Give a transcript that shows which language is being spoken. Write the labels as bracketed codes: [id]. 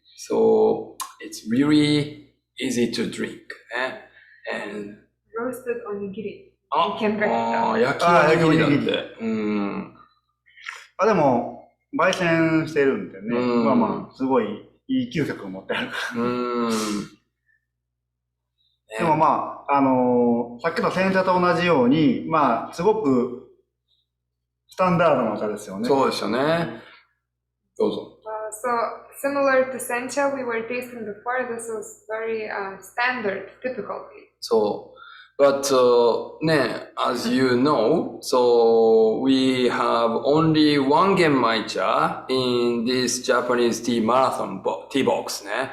[en] So it's really easy to drink ね。 And roasted onigiri. [ja] 焼きおにぎりだって。でも、焙煎してるんでね。まあ、すごいいい嗅覚を持ってあるから。でもまあ、さっきの煎茶と同じように、まあ、すごくスタンダードなお茶ですよね。そうですよね。どうぞ。 [en] So, similar to sencha we were tasting before, this is very standard, typical tea. So, but as you know, so we have only one genmai cha in this Japanese tea marathon tea box.